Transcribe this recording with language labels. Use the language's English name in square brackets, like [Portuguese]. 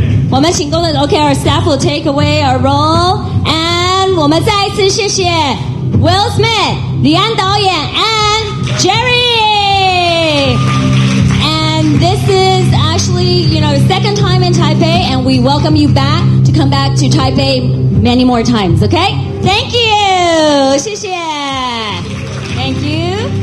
[Chinese] 我们请工作人员 [English] OK, our staff will take away our role. [Chinese] And 我们再一次谢谢 Will Smith, 李安导演 and Jerry. [English] And this is actually, you know, second time in Taipei, and we welcome you back to come back to Taipei many more times, okay? Thank you! [Chinese] 谢谢 [English] Thank you.